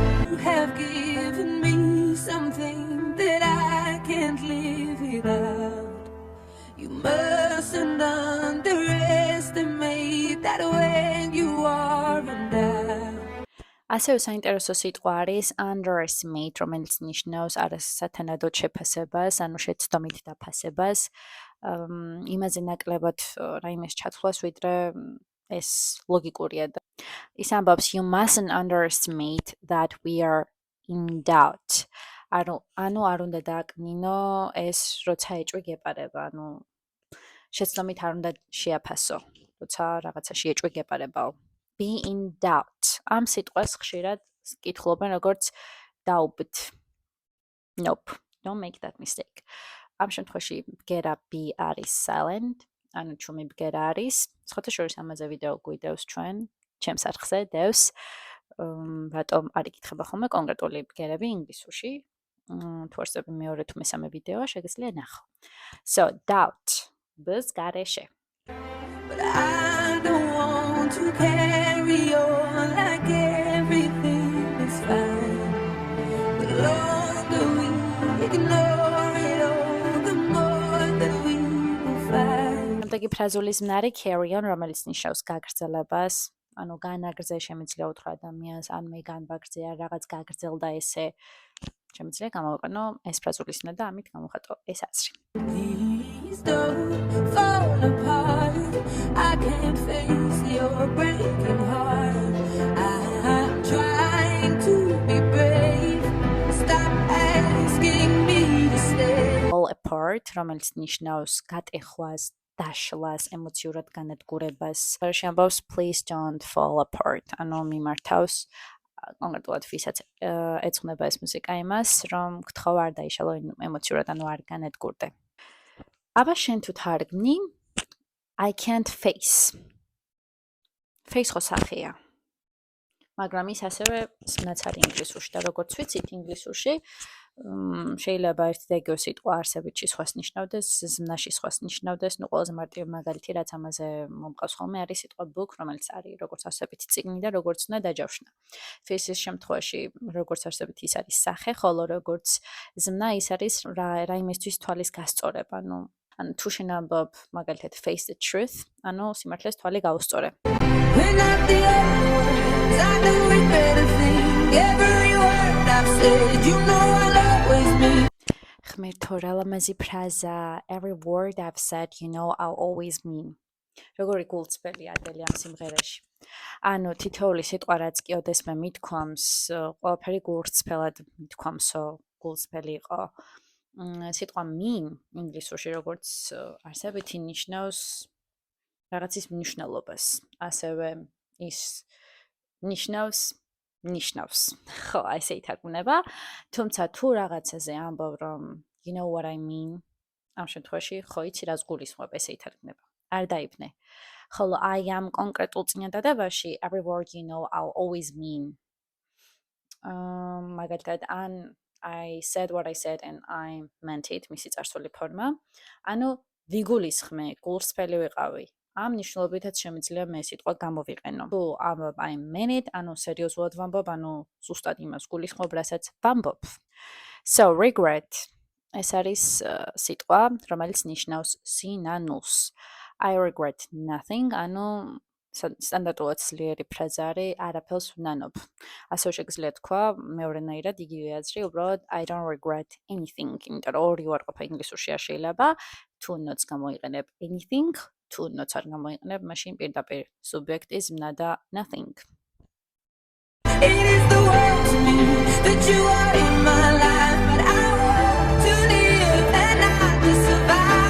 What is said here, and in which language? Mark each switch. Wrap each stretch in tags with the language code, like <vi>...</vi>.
<en>You have given me something that I can't live without. You mustn't underestimate that when you are in doubt.</en> <ka>ასევე საინტერესო სიტყვა არის underestimate, რომელიც ნიშნავს არასათანადოდ შეფასებას, ანუ შეცდომით დაფასებას, იმაზე ნაკლებად რაიმეს ჩათვლას, ვიდრე ეს ლოგიკურია და ის ამბობს</ka> <en>you mustn't underestimate that we are in doubt.</en> <ka>ანუ არ უნდა დააკნინო ეს, როცა ეჭვი გეპარება, ანუ შეცდომით არ უნდა შეაფასო, როცა რაღაცაში ეჭვი გეპარებაო.</ka> <en>Be in doubt.</en> <ka>ამ სიტყვას ხშირად კითხულობენ როგორც doubt.</ka> <en>Nope, don't make that mistake.</en> <ka>ამ შემთხვევაში ბგერა be არის silent, ანუ ჩუმი ბგერა არის. სხვათა შორის ამაზე ვიდეო გვიდევს ჩემს არხზე დევს. რატომ არ იკითხება ხოლმე კონკრეტული ბგერები ინგლისურში. თუ არსებობს მეორე თუ მესამე ვიდეო, შეგიძლია ნახო. So, doubt. ბს გარეშე.</ka> <en>But I don't want to carry on like everything is fine. The longer we ignore it all, the more that we will find.</en> <ka>შემდეგი ფრაზულის მნარი carry on, რომელიც ნიშნავს გაგრძელებას, ანუ განაგრძე შემიძლია უთხრა ადამიანს, ან მე განვაგრძეა რაღაც გაგრძელდა ესე. შემიძლია გამოვიყენო ეს ფრაზულის მნა და ამით გამოვხატო ეს აზრი.</ka> <en>Please don't fall apart. I can't face your breaking heart. I'm trying to be brave. Stop asking me to stay.</en> <ka>Fall apart, რომელიც ნიშნავს გატეხვას, დაშლას, ემოციურად განადგურებას. შემბავს</ka> <en>please don't fall apart.</en> <ka>ანუ მიმართავს კონკრეტულად ვისაც ეძღვნება ეს მუსიკა იმას, რომ გთხოვ არ დაიშალო ემოციურად, ანუ არ განადგურდე. აბა შენ თუ თარგმნი</ka> <en>I can't face.</en> <ka>Face ხო სახეა. მაგრამ ის ასევე სნაც არის ინგლისურში და როგორც ვიცით ინგლისურში შეიძლება ერთი და იგივე სიტყვა არსებითში სხვას ნიშნავდეს, ზმნაში სხვას ნიშნავდეს, ნუ ყველაზე მარტივი მაგალითი რაც ამაზე მომყავს ხოლმე არის სიტყვა book, რომელიც არის როგორც არსებითი წიგნი და როგორც უნდა დაჯავშნა. Face-ის შემთხვევაში როგორც არსებითი ის არის სახე, ხოლო როგორც ზმნა ის არის რაიმესთვის თვალის გასწორება, ანუ თუ შენ ამბობ მაგალითად</ka> <en>face the truth,</en> <ka>ანუ სიმართლეს თვალი გაუსწორე.</ka> <en>We're not the only ones. I know it better think. Every word I've said, you know I'll always mean.</en> <ka>ხმერთო რა ლამაზი ფრაზა,</ka> <en>every word I've said, you know I'll always mean.</en> <ka>როგორი გულწრფელი ადელი ამ სიმღერაში. ანუ თითოეული სიტყვა რაც კი ოდესმე მithქვამს, ყველაფერი გულწრფელად მithქვამსო, გულწრფელი იყო. სიტყვა mean ინგლისურში როგორც არსებითი ნიშნავს რაღაცის მნიშვნელობას, ასევე ის ნიშნავს. ხო, ესე ითარგმნება, თუმცა თუ რაღაცაზე ამბობ რომ</ka> <en>you know what I mean,</en> <ka>ამ შემთხვევაში ხო იცი რას გულისხმობ, ესე ითარგმნება. არ დაიბნე. ხოლო აი ამ კონკრეტულ წინადადებაში</ka> <en>every word you know I'll always mean.</en> <ka>მაგალითად, ან</ka> <en>I said what I said and I meant it,</en> <ka>მისი წარსული ფორმა. ანუ ვიგულისხმე, გულსრფელი ვიყავი. ამ ნიშნულობითაც შემიძლია მე სიტყვა გამოვიყენო. თუ ამბობ</ka> <en>I meant it,</en> <ka>ანუ სერიოზულად ვამბობ, ანუ ზუსტად იმას გულისხმობ, რასაც ვამბობ. So regret ეს არის სიტყვა, რომელიც ნიშნავს სინანულს.</ka> <en>I regret nothing,</en> <ka>ანუ სტანდარტულად ძლიერი ფრაზა არის არაფერს ვნანობ. ასევე შეგიძლია თქვა მეორენაირად იგივე აზრი, უბრალოდ</ka> <en>I don't regret anything,</en> <ka>იმიტომ რომ ორი უარყოფა ინგლისურში არ შეიძლება. თუ nots გამოიყენებ anything, თუ nots არ გამოიყენებ, მაშინ პირდაპირ სუბიექტი ზმნა და nothing.</ka> <en>It is the world to me that you are in my life, but I want to live and not to survive.</en>